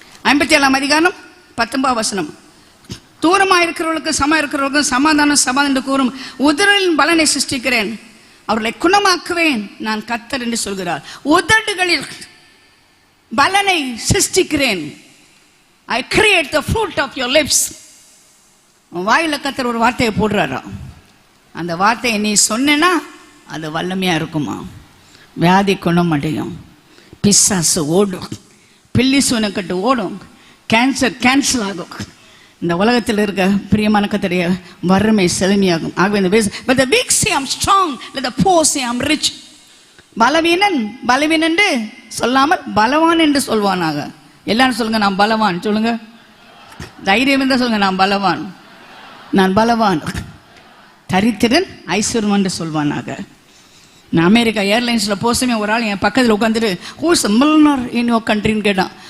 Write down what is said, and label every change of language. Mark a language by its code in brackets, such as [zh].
[ta] 57 அதிகாரம் 19 வசனம். தூரமாக இருக்கிறவர்களுக்கு சம இருக்கிறவர்களுக்கும் சமாதானம் என்று கூறும் உதடுகளின் பலனை சிருஷ்டிக்கிறேன், அவர்களை குணமாக்குவேன், நான் கர்த்தர் என்று சொல்கிறார். உதடுகளில் பலனை சிருஷ்டிக்கிறேன். [en] I create the fruit of your lips. [ta] வாயில கர்த்தர் ஒரு வார்த்தையை போடுறாரா, அந்த வார்த்தையை நீ சொன்னா அது வல்லமையா இருக்குமா? வியாதி குணமடையும், பிசாசு ஓடும், பில்லி சூனக்கட்டு ஓடும், கேன்சர் கேன்சல் ஆகும். இந்த உலகத்தில் இருக்க பிரியமான கர்த்தருடைய வறுமை செழுமையாகும். ஆகவே இந்த [en] but the weak say I'm strong, let the poor say I'm rich. [ta] பலவீனன் பலவீனன் என்று சொல்லாமல் பலவான் என்று சொல்வானாக. எல்லாரும் சொல்லுங்க, நான் பலவான். சொல்லுங்க, தைரியம் இருந்தா சொல்லுங்க, நான் பலவான், நான் பலவான். தரித்திரன் ஐஸ்வர்யம் என்று சொல்வானாக. நான் அமெரிக்கா ஏர்லைன்ஸில் போசமே ஒரு ஆள் என் பக்கத்தில் உட்காந்துட்டு, [en] who's Milner in your கண்ட்ரின்னு [ta] கேட்டான்.